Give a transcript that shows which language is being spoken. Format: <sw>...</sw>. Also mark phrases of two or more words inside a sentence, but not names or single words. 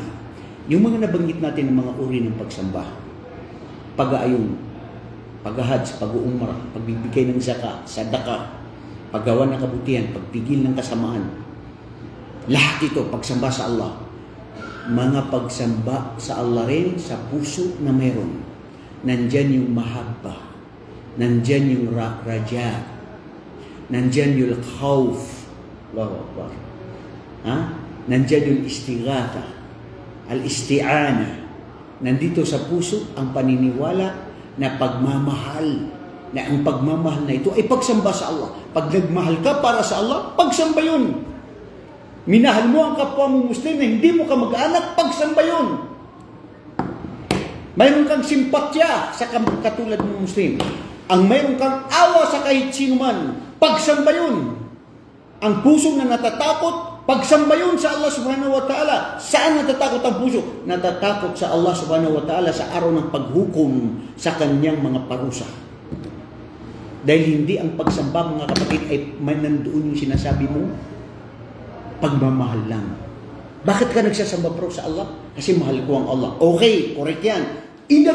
<tl>Yung mga nabanggit natin ng mga uri ng pagsamba, pag-aayong, pag-hajj, pag-uumrah, pagbibigay ng zakat, sadaka, paggawa ng kabutihan, pagpigil ng kasamaan. Lahat ito, pagsamba sa Allah. Mga pagsamba sa Allah rin sa puso na mayroon. Nandyan yung mahabba. Nandyan yung raja. Nandyan yung khawf.</tl> <ar>الله أكبر.</ar> <tl>Ha? Nandyan yung istighatha. Al-isti'ana. Nandito sa puso ang paniniwala na pagmamahal, na ang pagmamahal na ito ay pagsamba sa Allah. Pag nagmahal ka para sa Allah, pagsamba yun. Minahal mo ang kapwa mo Muslim na hindi mo ka mag-anak, pagsamba yun. Mayroon kang simpatya sa katulad mo Muslim. Ang mayroon kang awa sa kahit sino man, pagsamba yun. Ang puso na natatakot, pagsamba yun sa Allah</tl> <ar>سبحانه وتعالى.</ar> <tl>Saan natatakot ang puso? Natatakot sa Allah</tl> <ar>سبحانه وتعالى</ar> <tl>sa araw ng paghukom sa kanyang mga parusa. Dahil hindi ang pagsamba, mga kapatid, ay may nandoon yung sinasabi mo, pagmamahal lang. Bakit ka nagsasamba bro sa Allah? Kasi mahal ko ang Allah. Okay, correct yan.</tl>